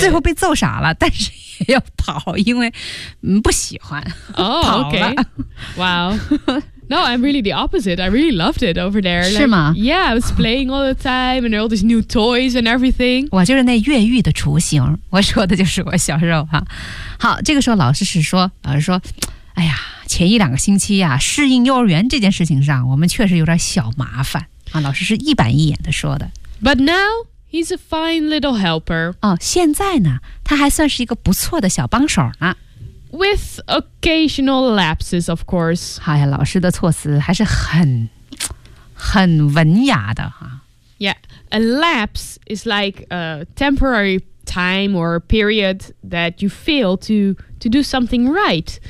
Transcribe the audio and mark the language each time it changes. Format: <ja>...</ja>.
<zh>最后被揍傻了，但是也要跑，因为不喜欢。</zh> <en>Oh, okay. Wow. No, I'm really the opposite. I really loved it over there.</en> <zh>是吗？</zh> <en>Yeah, I was playing all the time, and all these new toys and everything.</en> <zh>我就是那越狱的雏形。我说的就是我小时候哈。好，这个时候老师是说，老师说，哎呀。前一两个星期啊，适应幼儿园这件事情上，我们确实有点小麻烦啊。老师是一板一眼的说的。</zh> <en>But now he's a fine little helper.</en> <zh>哦，现在呢，他还算是一个不错的小帮手呢。</zh> <en>With occasional lapses, of course.</en> <zh>哎呀，老师的措辞还是很文雅的哈。</zh> <en>Yeah, a lapse is like a temporary time or period that you fail to do something right.</en>